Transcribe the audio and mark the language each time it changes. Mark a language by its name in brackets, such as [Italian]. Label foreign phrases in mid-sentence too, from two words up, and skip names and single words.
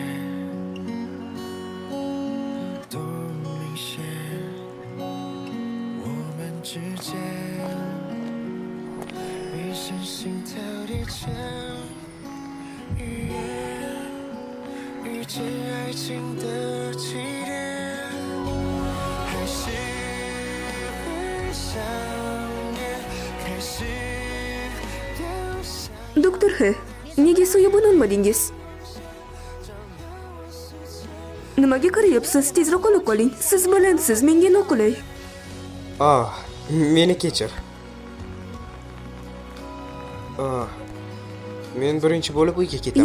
[Chinese] 多明显，我们之间一声心跳叠加，语言遇见爱情的起点，还是会想念，开始掉下。 [Uzbek] Doktor H, nega soyabon olmadingiz? Nimaga qarayapsiz? Tezroq olib qoling. Siz balandsiz, menga noqulay. Meni kechir. Men birinchi bo'lib uyga ketaman.